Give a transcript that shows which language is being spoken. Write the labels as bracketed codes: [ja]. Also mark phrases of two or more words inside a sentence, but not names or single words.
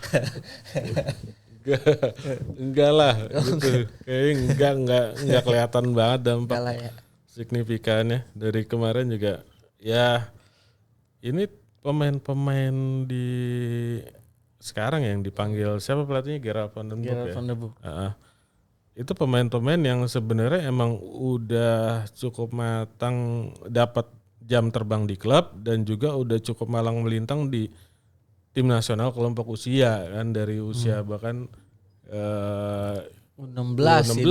[id] Enggak lah gitu. Kayaknya enggak kelihatan banget dampak Enggak lah ya. signifikannya. Dari kemarin juga ya ini pemain-pemain di sekarang yang dipanggil siapa pelatihnya Gerard van den Bosch Gerard ya. van der Bosch. Itu pemain-pemain yang sebenarnya emang udah cukup matang, dapat jam terbang di klub dan juga udah cukup malang melintang di tim nasional kelompok usia kan dari usia bahkan U16 sih